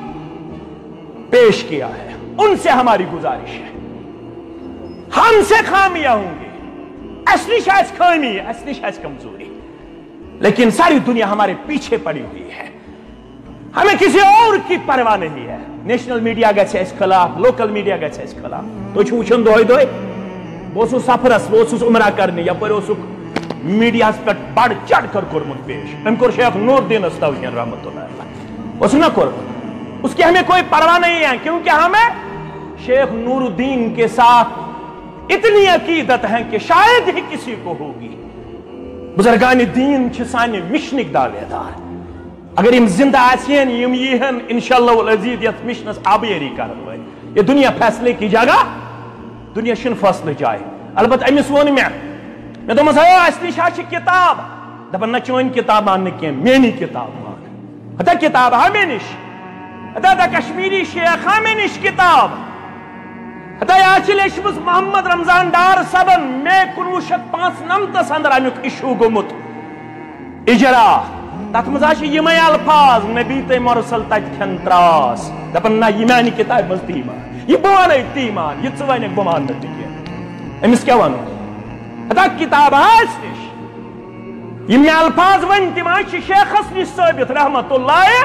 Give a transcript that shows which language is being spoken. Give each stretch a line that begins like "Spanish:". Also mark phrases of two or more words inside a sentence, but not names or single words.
Urdu: پیش کیا ہے ان سے ہماری گزارش ہے ہم سے خامیاں ہوں گی اصلی شاید خامی اصلی شاید کمزوری لیکن ساری دنیا ہمارے پیچھے پڑی ہوئی ہے ہمیں کسی اور کی پرواہ نہیں ہے
English: national media
Kashmiri: گژھِ اس خلاف
English: local media
Kashmiri: گژھِ اس خلاف تو چھو وچھن دۄہے دۄہے بہٕ اوسُس سفرس بہٕ اوسُس عمرہ کرنہِ یپٲرۍ اوسُکھ میڈیاہس پٮ۪ٹھ
Urdu: بڑھ چڑھ کر
Kashmiri: کوٚرمُت پیش أمۍ کوٚر شیخ نور الدینس توہین
Arabic: رحمۃ اللہ علیہ
Kashmiri: اوس نہ کوٚرمُت
Urdu: اس کی ہمیں کوئی پرواہ نہیں ہے کیونکہ ہمیں شیخ نور الدین کے ساتھ اتنی عقیدت ہے کہ شاید ہی کسی کو ہوگی
Kashmiri: بزرگان دین چھ سانہِ مشنک دعوے دار اگر یم زندہ آسین یم یہن
Arabic: انشاءاللہ العزیز
Kashmiri: یت مشنس آبیاری کرن وٲلۍ
Urdu: یہ دنیا فیصلے کی جگہ
Kashmiri: دنیا چھنہٕ فٲصلہٕ جاے البتہ أمِس ووٚن مےٚ دوٚپمَس ہے اَسہِ نِش حظ چھِ کِتاب دپان نہ چٲنۍ کِتاب مان نہٕ کینٛہہ میٛٲنی کِتاب مان ہتا کِتاب ہا مےٚ نِش ہتا کشمیری شیخ ہا مےٚ نِش کِتاب ہتا یہِ حظ چھِ لیچھمٕژ محمد رمضان ڈار صٲبن مے 1995 اندر امیُک اِشوٗ گوٚمُت اِجرا تتھ منٛز حظ چھِ یِمے الفاظ نبی تہٕ مرسل تتہِ کھٮ۪ن تراس دپان نہ یہِ میانہِ کِتابہِ منٛز تی مان یہِ بہٕ ونے تی مان یہِ ژٕ ونکھ بہٕ مانہٕ نہٕ تہِ کینٛہہ أمِس کیٛاہ وَنو ہتا کِتاب ہا اَسہِ نِش یِم مےٚ الفاظ ؤنۍ تِم حظ چھِ شیخس نِش ثٲبت رحمت اللہ